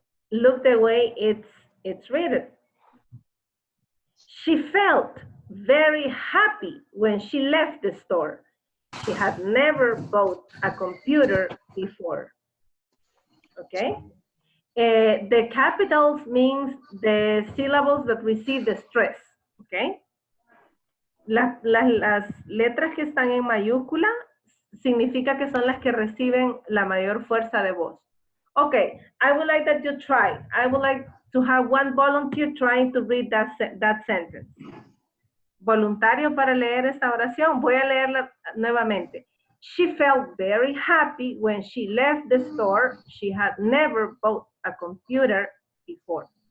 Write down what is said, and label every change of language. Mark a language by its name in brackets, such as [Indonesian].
[English] Look the way it's written. She felt very happy when she left the store. She had never bought a computer before. Okay? The capitals means the syllables that receive the stress. Okay? [Spanish] Las letras que están en mayúscula significa que son las que reciben la mayor fuerza de voz. [English] Okay, I would like that you try. I would like to have one volunteer trying to read that sentence. [Spanish] Voluntario para leer esta oración. Voy a leerla nuevamente. [English] She felt very happy when she left the store. She had never bought a computer before.